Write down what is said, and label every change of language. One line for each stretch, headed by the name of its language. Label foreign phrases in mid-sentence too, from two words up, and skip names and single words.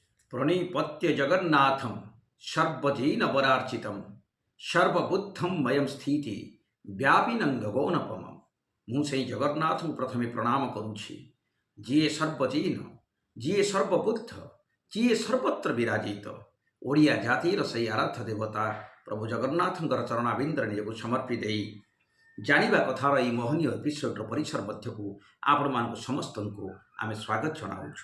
Sanskrit: प्रणिपत्य जगन्नाथम सर्वजीन वरार्चितम सर्वबुद्धम मयम स्थिति व्यापिनं गगनपम।
Odia: ମୁଁ ସେହି ଜଗନ୍ନାଥଙ୍କୁ ପ୍ରଥମେ ପ୍ରଣାମ କରୁଛି, ଯିଏ ସର୍ବଜୀନ, ଯିଏ ସର୍ବବୁଦ୍ଧ, ଯିଏ ସର୍ବତ୍ର ବିରାଜିତ। ଓଡ଼ିଆ ଜାତିର ସେହି ଆରାଧ୍ୟ ଦେବତା ପ୍ରଭୁ ଜଗନ୍ନାଥଙ୍କର ଚରଣାବିନ୍ଦରେ ନିଜକୁ ସମର୍ପି ଦେଇ ଜାଣିବା କଥାର ଏହି ମୋହନୀୟ ଏପିସୋଡ଼ର ପରିସର ମଧ୍ୟକୁ ଆପଣମାନଙ୍କୁ ସମସ୍ତଙ୍କୁ ଆମେ ସ୍ୱାଗତ ଜଣାଉଛୁ।